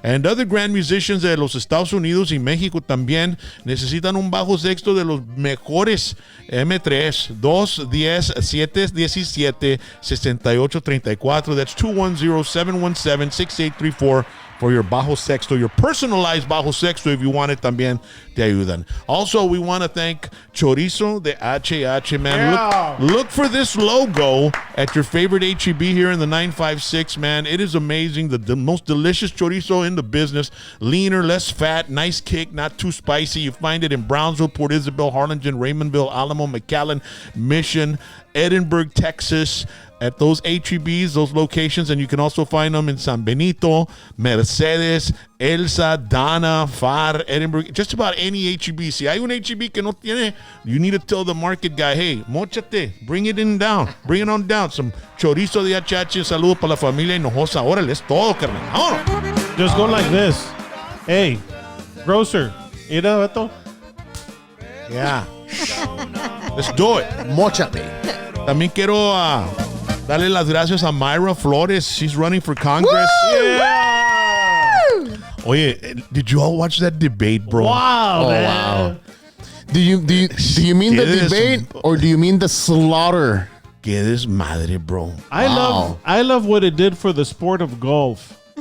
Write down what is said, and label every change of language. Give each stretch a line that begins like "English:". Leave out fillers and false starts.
English: And other grand musicians
Spanish: de los Estados Unidos y México también necesitan un bajo sexto de los mejores.
English: M3 210-717-6834. That's 210-717-6834 for your Bajo Sexto, your personalized Bajo Sexto. If you want it,
Spanish: también te ayudan.
English: Also, we want to thank Chorizo de HH, man. Yeah. Look for this logo at your favorite HEB here in the 956, man. It is amazing. The most delicious chorizo in the business. Leaner, less fat, nice kick, not too spicy. You find it in Brownsville, Port Isabel, Harlingen, Raymondville, Alamo, McAllen, Mission, Edinburgh, Texas, at those HEBs, those locations, and you can also find them in San Benito, Mercedes, Elsa, Dana, Far, Edinburgh, just about any HEB.
Spanish: Si hay un HEB que no tiene,
English: you need to tell the market guy, hey, mochate, bring it on down.
Spanish: Some chorizo de HH, saludo para la familia Hinojosa. Órale, es todo, carnal. Vámonos.
English: Just go like this. Hey, grocer,
Spanish: mira esto.
English: Yeah. Let's do it.
Spanish: Mochate. También quiero darle las gracias a Mayra Flores.
English: She's running for Congress. Yeah. Oye, did you all watch that debate, bro? Wow, Oh, man. wow. Do you mean the Yes. debate or do you mean the slaughter?
Spanish: Que desmadre, bro.
English: I love what it did for the sport of golf.